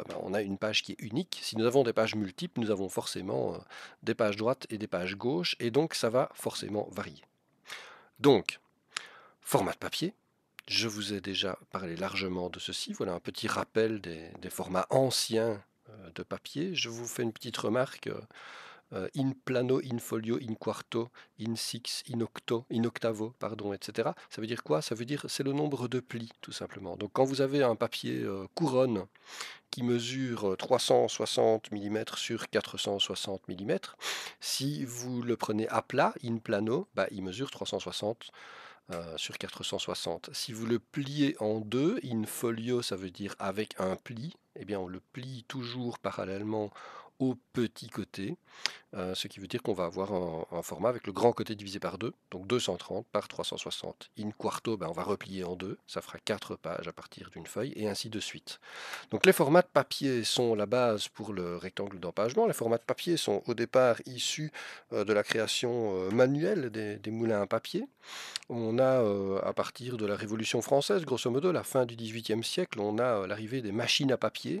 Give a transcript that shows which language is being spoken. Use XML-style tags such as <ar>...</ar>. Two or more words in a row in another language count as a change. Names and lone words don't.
<fr>On a une page qui est unique. Si nous avons des pages multiples, nous avons forcément des pages droites et des pages gauches, et donc ça va forcément varier. Donc, format de papier. Je vous ai déjà parlé largement de ceci. Voilà un petit rappel des formats anciens de papier. Je vous fais une petite remarque.</fr> <la>In plano, in folio, in quarto, in six, in octo, in octavo,</la> <fr>pardon, etc. Ça veut dire quoi? Ça veut dire c'est le nombre de plis, tout simplement. Donc quand vous avez un papier couronne qui mesure 360 mm sur 460 mm, si vous le prenez à plat,</fr> <la>in plano,</la> <fr>il mesure 360 sur 460. Si vous le pliez en deux,</fr> <la>in folio,</la> <fr>ça veut dire avec un pli, eh bien on le plie toujours parallèlement au petit côté. Ce qui veut dire qu'on va avoir un format avec le grand côté divisé par 2, donc 230 par 360.</fr> <la>In quarto,</la> <fr>on va replier en deux, ça fera 4 pages à partir d'une feuille, et ainsi de suite. Donc les formats de papier sont la base pour le rectangle d'empagement. Les formats de papier sont au départ issus de la création manuelle des moulins à papier. On a, à partir de la Révolution française,</fr> <la>grosso modo,</la> <fr>la fin du XVIIIe siècle, on a l'arrivée des machines à papier.</fr>